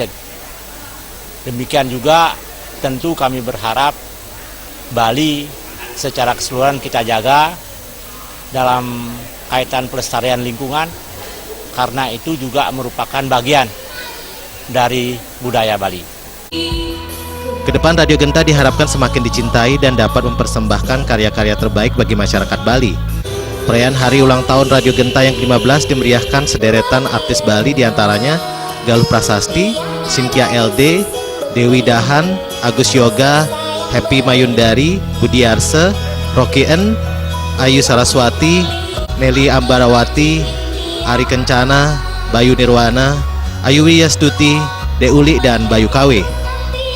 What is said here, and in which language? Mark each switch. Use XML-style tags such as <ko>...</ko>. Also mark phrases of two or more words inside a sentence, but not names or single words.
<id>Demikian juga tentu kami berharap Bali secara keseluruhan kita jaga dalam kaitan pelestarian lingkungan, karena itu juga merupakan bagian dari budaya Bali. Kedepan Radio Genta diharapkan semakin dicintai dan dapat mempersembahkan karya-karya terbaik bagi masyarakat Bali. Perayaan hari ulang tahun Radio Genta yang ke-15 dimeriahkan sederetan artis Bali, diantaranya Galuh Prasasti, Cynthia LD, Dewi Dahan, Agus Yoga, Happy Mayundari, Budi Arse, Rocky N, Ayu Saraswati, Nelly Ambarawati, Ari Kencana, Bayu Nirwana, Ayuwi Yastuti, Deuli dan Bayu Kawe.</id>